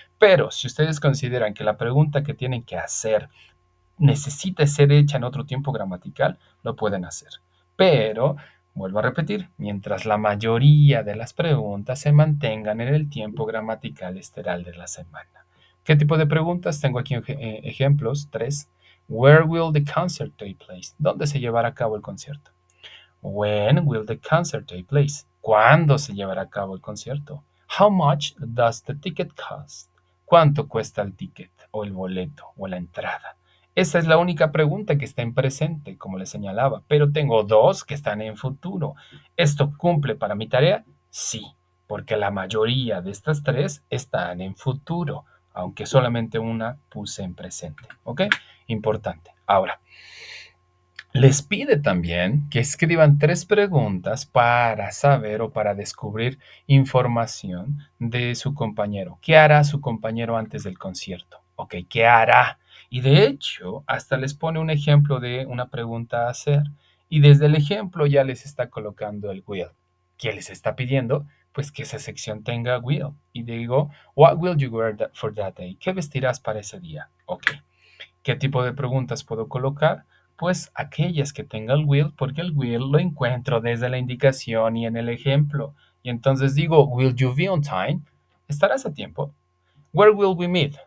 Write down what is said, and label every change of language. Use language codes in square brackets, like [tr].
[es] Pero si ustedes consideran que la pregunta que tienen que hacer necesita ser hecha en otro tiempo gramatical, lo pueden hacer. Pero, vuelvo a repetir, mientras la mayoría de las preguntas se mantengan en el tiempo gramatical estelar de la semana. ¿Qué tipo de preguntas? Tengo aquí ejemplos, 3. [en] Where will the concert take place? [es] ¿Dónde se llevará a cabo el concierto? [en] When will the concert take place? [es] ¿Cuándo se llevará a cabo el concierto? [en] How much does the ticket cost? [es] ¿Cuánto cuesta el ticket o el boleto o la entrada? Esa es la única pregunta que está en presente, como les señalaba, pero tengo 2 que están en futuro. ¿Esto cumple para mi tarea? Sí, porque la mayoría de estas 3 están en futuro, aunque solamente una puse en presente. ¿Ok? Importante. Ahora, les pide también que escriban 3 preguntas para saber o para descubrir información de su compañero. ¿Qué hará su compañero antes del concierto? Ok, ¿qué hará? Y de hecho, hasta les pone un ejemplo de una pregunta a hacer. Y desde el ejemplo ya les está colocando el will. ¿Qué les está pidiendo? Pues que esa sección tenga will. Y digo, [en] what will you wear for that day? [es] ¿Qué vestirás para ese día? Ok. ¿Qué tipo de preguntas puedo colocar? Pues aquellas que tenga el will, porque el will lo encuentro desde la indicación y en el ejemplo. Y entonces digo, [en] will you be on time? [es] ¿Estarás a tiempo? [en] Where will we meet?